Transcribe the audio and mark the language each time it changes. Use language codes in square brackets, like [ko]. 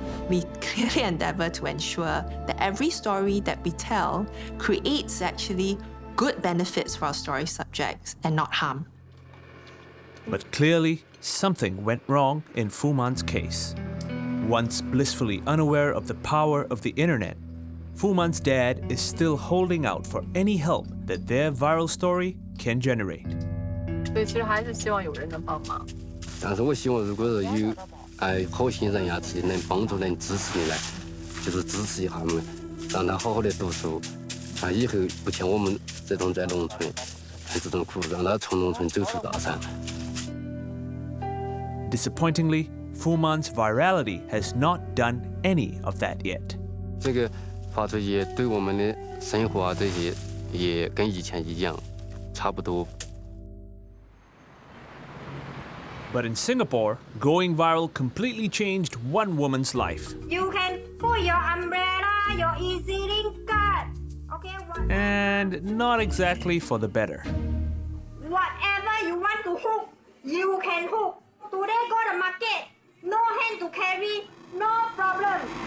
[en] We clearly endeavor to ensure that every story that we tell creates actually good benefits for our story subjects and not harm. But clearly, something went wrong in Phu Man's case. Once blissfully unaware of the power of the internet, Phu Man's dad is still holding out for any help that their viral story can generate. [zh] 所以其实还是希望有人能帮忙。但是我希望，如果是有好心人呀，是能帮助、能支持你来，就是支持一下他们，让他好好的读书，以后不像我们这种在农村吃这种苦，让他从农村走出大山。 [en] Disappointingly, Phu Man's virality has not done any of that yet. [zh] 这个发出也对我们的生活啊这些也跟以前一样，差不多。 [en] But in Singapore, going viral completely changed one woman's life. You can put your umbrella, your EZ-Link card. Okay, And not exactly for the better. whatever you want to hook, you can hook. Today go to market, no hand to carry, no problem.